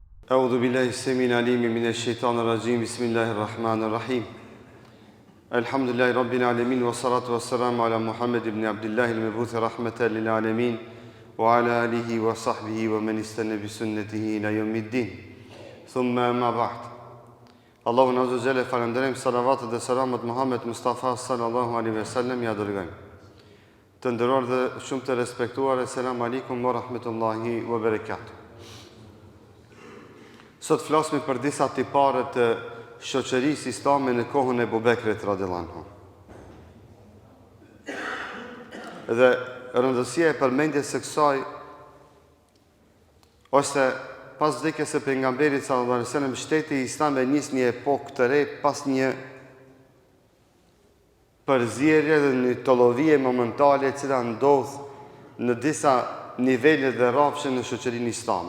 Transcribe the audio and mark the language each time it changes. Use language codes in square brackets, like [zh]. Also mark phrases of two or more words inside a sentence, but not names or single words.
[ar] أعوذ بالله السميع العليم من الشيطان الرجيم بسم الله الرحمن الرحيم الحمد لله رب العالمين والصلاة والسلام على محمد بن عبد الله المبعوث رحمة للعالمين وعلى آله وصحبه ومن استنى بسنته إلى يوم الدين ثم ما بعد الله عز وجل [sq] falenderojmë salavatet dhe selamet Muhammed Mustafa [ar] صلى الله عليه وسلم [sq] ja dërgojmë. Të nderuar dhe shumë të respektuar, [ar] السلام عليكم ورحمة الله وبركاته. [sq] Sot flasim për disa tipare të shoqërisë islame në kohën e Abu Bekrit [ar] رضي الله عنه. [sq] Dhe rëndësia e përmendjes së kësaj ose pas vdekjes së pejgamberit [ar] صلى الله عليه وسلم, [sq] shteti islam e nis një epokë të re pas një përzierje dhe një tollovie momentale e cila ndodh në disa nivele dhe rrafshe në shoqërinë islame.